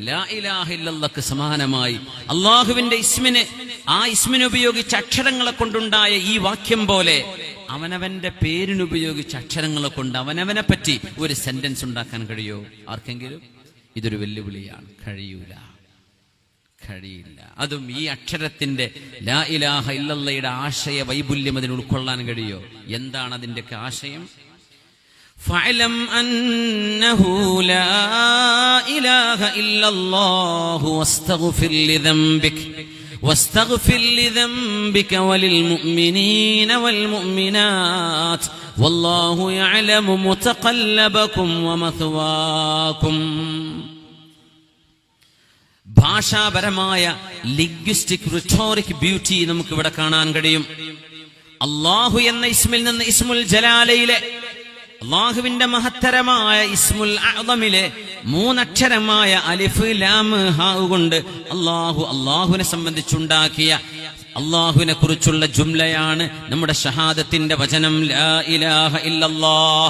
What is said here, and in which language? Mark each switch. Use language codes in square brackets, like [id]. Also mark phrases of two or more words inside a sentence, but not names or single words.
[ar] لا إله إلا الله [ml] സമാനമായി അള്ളാഹുവിന്റെ ഇസ്മിന്, ആ ഇസ്മിന് ഉപയോഗിച്ച അക്ഷരങ്ങളെ കൊണ്ടുണ്ടായ ഈ വാക്യം പോലെ അവനവന്റെ പേരിനുപയോഗിച്ച അക്ഷരങ്ങളെ കൊണ്ട് അവനവനെ പറ്റി ഒരു സെന്റൻസ് ഉണ്ടാക്കാൻ കഴിയോ ആർക്കെങ്കിലും? ഇതൊരു വെല്ലുവിളിയാണ്. കഴിയില്ല. അതും ഈ അക്ഷരത്തിന്റെ [ar] لا إله إلا الله [ml] ആശയ വൈപുല്യം അതിന് ഉൾക്കൊള്ളാൻ കഴിയോ? എന്താണ് അതിന്റെയൊക്കെ ആശയം? [ar] فاعلم أنه لا إله إلا الله واستغفر لذنبك وللمؤمنين والمؤمنات والله يعلم متقلبكم ومثواكم. [ml] ഭാഷാപരമായ [en] linguistic rhetoric beauty [ml] നമുക്ക് ഇവിടെ കാണാൻ കഴിയും. അല്ലാഹു എന്ന ഇസ്മിൽ നിന്ന് [ar] اسم الجلالة [ml] അള്ളാഹുവിന്റെ മഹത്തരമായ [ar] الاسم الأعظم [ml] 3 അക്ഷരമായ അലിഫ്, ലാം, ഹാ കൊണ്ട് അള്ളാഹുവിനെ സംബന്ധിച്ചുണ്ടാക്കിയ അള്ളാഹുവിനെ കുറിച്ചുള്ള ജുംലയാണ് നമ്മുടെ ഷഹാദത്തിന്റെ വചനം [ar] لا إله إلا الله.